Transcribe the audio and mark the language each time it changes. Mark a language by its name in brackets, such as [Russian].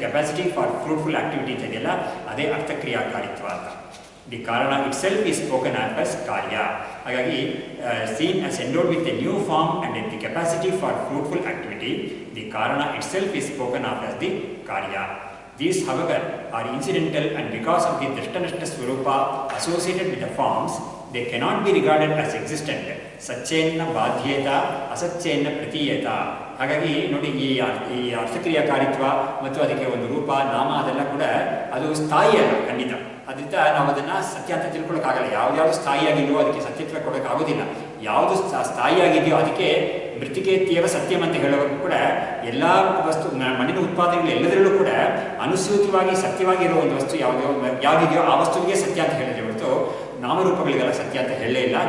[English] capacity for fruitful activity [Kannada] ಅಂತ ಇದೆಯಲ್ಲ, ಅದೇ ಅರ್ಥಕ್ರಿಯಾಕಾರಿತ್ವ ಅಂತ. [English] The ಕಾರಣ itself is spoken as ಕಾರ್ಯ. ಹಾಗಾಗಿ seen as endowed with a new form and the capacity for fruitful activity, the ಕಾರಣ itself is spoken as the ಕಾರ್ಯ. These, however, are incidental, and because of the drishtanashta swarupa associated with the forms, they cannot be regarded as existent. [Sanskrit] ಸಚ್ಚೇನ್ನ ಬಾಧ್ಯೇತ ಅಸಚ್ಚೇನ್ನ ಪ್ರತೀಯೇತ. [Kannada] ಹಾಗಾಗಿ ನೋಡಿ, ಈ ಅರ್ಥಕ್ರಿಯಾಕಾರಿತ್ವ ಮತ್ತು ಅದಕ್ಕೆ ಒಂದು ರೂಪ ನಾಮ ಅದೆಲ್ಲ ಕೂಡ ಅದು ಸ್ಥಾಯಿ ಅಲ್ಲ ಖಂಡಿತ. ಅದರಿಂದ ನಾವು ಅದನ್ನು ಸತ್ಯ ಅಂತ ತಿಳ್ಕೊಳ್ಳೋಕ್ಕಾಗಲ್ಲ. ಯಾವ್ದು ಸ್ಥಾಯಿಯಾಗಿದೆಯೋ ಅದಕ್ಕೆ ಸತ್ಯತ್ವ ಕೊಡೋಕ್ಕಾಗೋದಿಲ್ಲ. ಯಾವುದು ಸ್ಥಾಯಿಯಾಗಿದೆಯೋ ಅದಕ್ಕೆ ಮೃತಿಕೇತ್ಯವ ಸತ್ಯಂ ಅಂತ ಹೇಳೋರು ಕೂಡ ಎಲ್ಲ ವಸ್ತು ಮಣ್ಣಿನ ಉತ್ಪಾದನೆಗಳು ಎಲ್ಲದರಲ್ಲೂ ಕೂಡ ಅನುಸೂತವಾಗಿ ಸತ್ಯವಾಗಿರೋ ಒಂದು ವಸ್ತು ಯಾವುದಿದೆಯೋ ಆ ವಸ್ತುವಿಗೆ ಸತ್ಯ ಅಂತ ಹೇಳಿದ್ರೆ ಹೊರತು ನಾಮರೂಪಗಳಿಗೆಲ್ಲ ಸತ್ಯ ಅಂತ ಹೇಳಲೇ ಇಲ್ಲ.